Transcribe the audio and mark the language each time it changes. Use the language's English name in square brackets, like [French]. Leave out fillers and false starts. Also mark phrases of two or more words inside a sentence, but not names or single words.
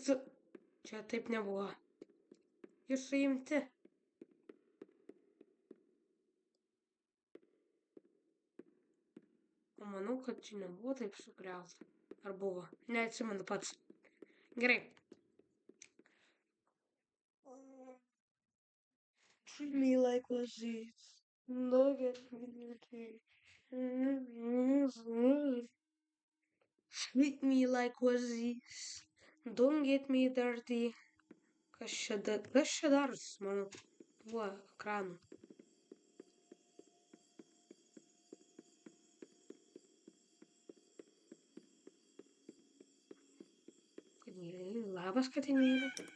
[Lithuanian] Čia taip nebuvo. Jūs suimti. Manau, kad čia nebuvo taip sugriauta. Ar buvo? Neatsimenu pats. Gerai. [English] Treat me like this. Look at me. Treat me like this. Don't get me dirty. [Lithuanian] Kas čia darosi, mano tuo ekranu? Labas, katinėlė.